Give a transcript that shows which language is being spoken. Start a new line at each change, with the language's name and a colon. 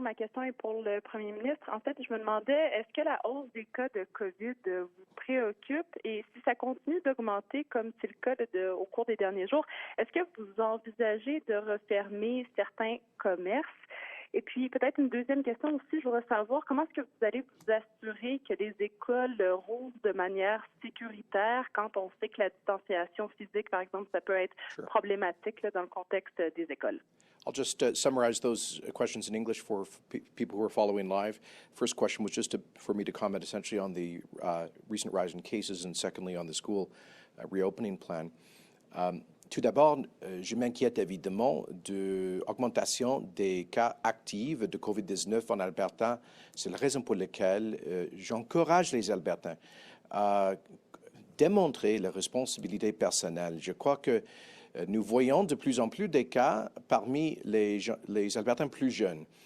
French: Ma question est pour le premier ministre. En fait, je me demandais, est-ce que la hausse des cas de COVID vous préoccupe et si ça continue d'augmenter comme c'est le cas au cours des derniers jours, est-ce que vous envisagez de refermer certains commerces? Et puis, peut-être une deuxième question aussi, je voudrais savoir comment est-ce que vous allez vous assurer que les écoles rouvrent de manière sécuritaire quand on sait que la distanciation physique, par exemple, ça peut être problématique là, dans le contexte des écoles?
English: I'll just summarize those questions in English for people who are following live. First question was just for me to comment essentially on the recent rise in cases, and secondly on the school reopening plan.
French: Tout d'abord, je m'inquiète évidemment de l'augmentation des cas actifs de COVID-19 en Alberta. C'est la raison pour laquelle j'encourage les Albertans à démontrer la responsabilité personnelle. Je crois que nous voyons de plus en plus des cas parmi les Albertans plus jeunes.